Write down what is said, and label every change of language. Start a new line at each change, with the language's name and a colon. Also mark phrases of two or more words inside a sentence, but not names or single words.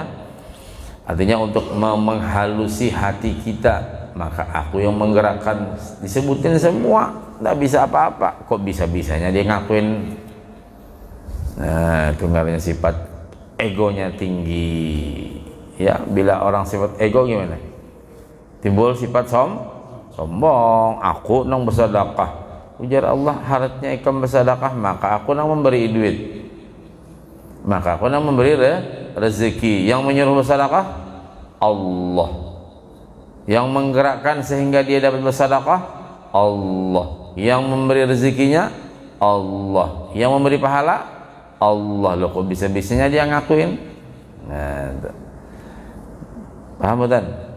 Indonesian: Artinya untuk menghalusi hati kita, maka aku yang menggerakkan. Disebutin semua, tidak bisa apa-apa. Kok bisa-bisanya dia ngakuin? Nah, itu namanya sifat egonya tinggi. Ya, bila orang sifat ego gimana? Timbul sifat sombong.
Banjar: Aku nang bersedekah. Ujar Allah, harusnya ikam bersedekah, maka aku nang memberi duit, maka aku nang memberi rezeki.
Indonesian: Yang menyuruh bersedekah Allah, yang menggerakkan sehingga dia dapat bersedekah Allah, yang memberi rezekinya Allah, yang memberi pahala Allah. Loh, kok bisa-bisanya dia ngakuin? Nah, paham bukan?